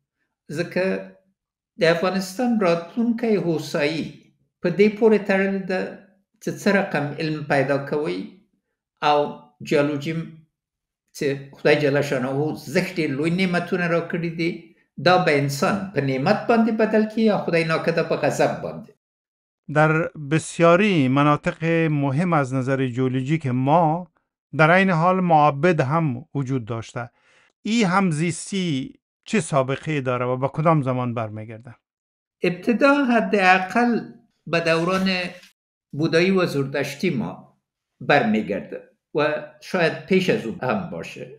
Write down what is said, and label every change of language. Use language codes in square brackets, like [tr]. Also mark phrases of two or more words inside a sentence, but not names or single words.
[ps] ځکه د افغانستان راتلونکی هوسایي په دې پورې تړلې ده چې څه رقم علم پیدا کوئ او جیولوژي چې خدای جل شانه زښت ډېر لوی نعمتونه راکړي دي، دا به انسان په نعمت باندې بدل کړي یا خدای ناکرده په غضب باندې. [fa] در بسیاری مناطق مهم از نظر جیولوژیک ما در این حال معابد هم وجود داشته. این همزیستی چه سابقه داره و با کدام زمان برمیگرده؟ ابتدا حداقل به دوران بودایی و زردشتی ما برمیگرده و شاید پیش از اون هم باشه.